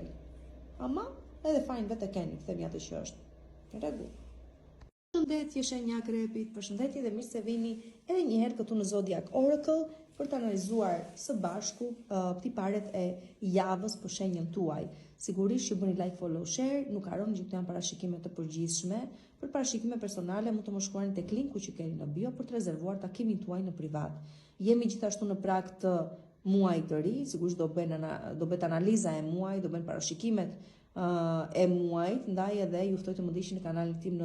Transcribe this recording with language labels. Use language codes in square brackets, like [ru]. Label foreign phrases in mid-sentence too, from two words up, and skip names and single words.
[sq] Ama edhe fajin vetë keni, themi atë që është. Në rregull. Përshëndetje shenja Akrepit, përshëndetje dhe mirë se vini edhe një herë këtu në Zodiac Oracle për të analizuar së bashku tiparet e javës për shenjën tuaj. Sigurisht që bëni [en] like, follow, share, [sq] nuk harroni që këto janë parashikime të përgjithshme. Për parashikime personale mund të më shkruani tek linku që keni në bio për të rezervuar takimin tuaj në privat. Jemi gjithashtu në prag të muaj të ri, sigurisht do bëhet analiza e muajit, do bëhen parashikimet e muajit, ndaj edhe ju ftoj të më ndiqni në kanalin tim